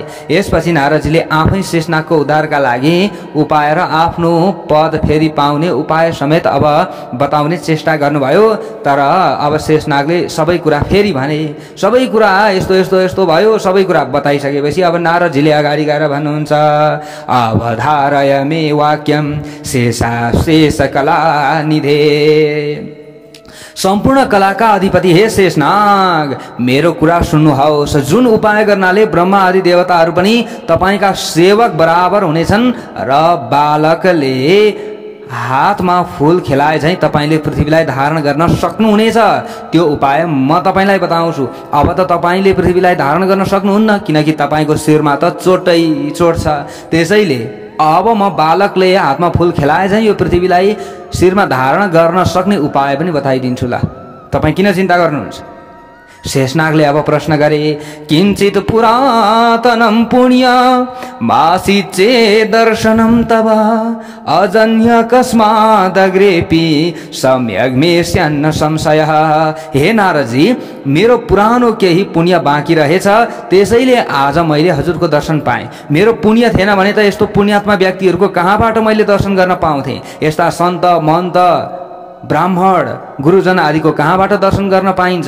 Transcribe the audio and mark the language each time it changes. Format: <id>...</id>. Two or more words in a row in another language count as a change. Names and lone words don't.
<ne>यसपछि नारदजीले आफै शेषनागको उद्धारका लागि उपाय र आफ्नो पद फेरि पाउने उपाय समेत अब बताउने चेष्टा गर्नुभयो। तर अब शेषनागले सबै कुरा फेरि भने, सबै कुरा यस्तो यस्तो यस्तो भयो। सबै कुरा बताइसकेपछि अब नारदजीले अगाडि गएर भन्नुहुन्छ,</ne> <sa>अवधारय मे वाक्यम शेष कला निधे।</sa> <ne>सम्पूर्ण कलाका अधिपति हे शेषनाग, मेरो कुरा सुन्नुहोस्। जुन उपाय गर्नाले ब्रह्मा आदि देवताहरू पनि तपाईँका सेवक बराबर हुनेछन् र बालकले हातमा फूल खेलाए झैं तपाईँले पृथ्वीलाई धारण गर्न सक्नुहुनेछ, त्यो उपाय म तपाईँलाई बताउँछु। अब त तपाईँले पृथ्वीलाई धारण गर्न सक्नुहुन्न, किनकि तपाईँको शिरमा त चोटै चोट छ। त्यसैले अब म बालकले हातमा फूल खेलाए झैं यो पृथ्वीलाई शिरमा धारण गर्न सक्ने उपाय पनि बताइदिन्छु। ल, तपाईँ किन चिन्ता गर्नुहुन्छ? शेषनागले अब प्रश्न गरे,</ne> <sa>किञ्चित पुरातनं पुण्य मासी चेत् दर्शनं तव अजन्य कस्मादग्रेपि सम्यग् मे स्यान्न संशयः।</sa> <ne>हे नारदजी, मेरो पुरानो केही पुण्य बाँकी रहेछ, त्यसैले आज मैले हजुरको दर्शन पाएँ। मेरो पुण्य थिएन भने त यस्तो पुण्यात्मा व्यक्तिहरूको कहाँबाट मैले दर्शन गर्न पाउँथेँ? यस्ता सन्त महन्त ब्राह्मण गुरुजन आदिको कहाँबाट दर्शन गर्न पाइन्छ?</ne>